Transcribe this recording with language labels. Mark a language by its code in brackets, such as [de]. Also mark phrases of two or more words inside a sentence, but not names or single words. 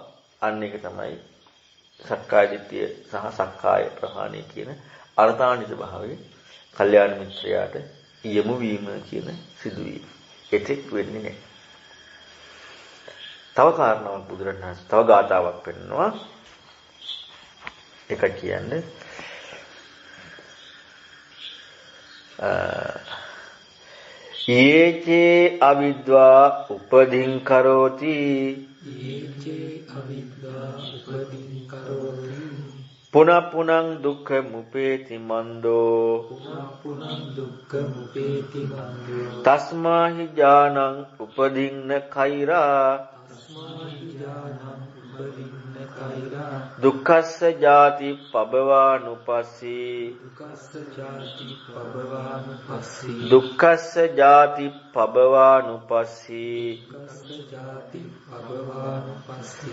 [si] අන්න ඒක තමයි සක්කාය දිට්ඨිය සහ සක්කාය ප්‍රහාණය කියන අර්ථාන්විත භාවයේ කල්යාණ මිත්‍රයාට යමු වීම කියන සිදුවීම. එතෙක් වෙන්නේ නැහැ. තව කාරණාවක් බුදුරණවහන්සේ තව ගාථාවක් පෙන්නනවා. එක කියන්නේ [pi] යේචේ අවිද්වා උපදීන් කරෝති යේචේ අවිද්වා උපදීන් කරෝති පුනః පුනං දුක්ඛ මුපේති මන්දෝ පුනං දුක්ඛ මුපේති මන්දෝ තස්මාහි ඥානං උපදින්න කෛරා තස්මාහි ඥානං උපදින්න කෛරා දුක්ඛස්ස ජාති පබවානුපස්සී දුක්ඛස්ස ජාති පබවානුපස්සී දුක්ඛස්ස ජාති පබවානුපස්සී දුක්ඛස්ස ජාති පබවානුපස්සී.